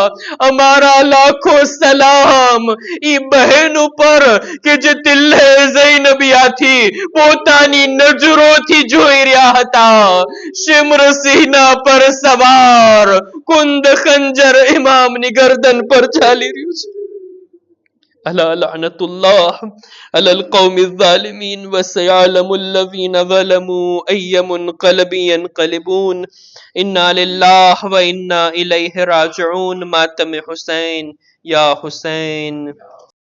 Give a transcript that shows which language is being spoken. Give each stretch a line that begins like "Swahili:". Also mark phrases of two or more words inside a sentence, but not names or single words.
Gujarati: અમારા લાખો સલામ ઈ બહેન ઉપર કે જે તિલ્લે ઝૈનબિયાથી પોતાની નજરોથી જોઈ રહ્યા હતા. શિમ્ર સિંહના પર સવાર કુંદ ખંજર ઇમામની ગરદન પર ચાલી રહ્યું છે.
Arabic: ألا لعنة الله على القوم الظالمين وسيعلم الذين ظلموا أي منقلب ينقلبون إنا لله وإنا إليه راجعون.
Urdu: ماتم حسين يا حسين.